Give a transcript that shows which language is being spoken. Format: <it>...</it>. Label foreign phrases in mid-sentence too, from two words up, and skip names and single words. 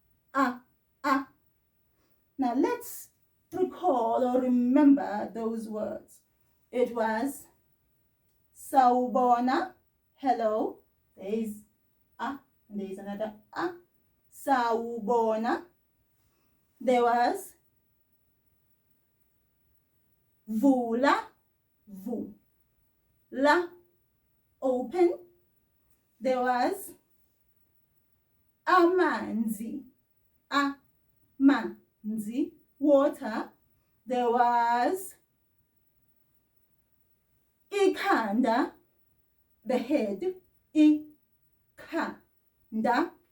<en>Now let's recall or remember those words. It was sawubona, hello, there's a, and there's another a, sawubona. There was vula, vu, la, open. There was</en> <zu>amanzi, amanzi,</zu> <en>water. There was ikhanda, the head, ikhanda.</en>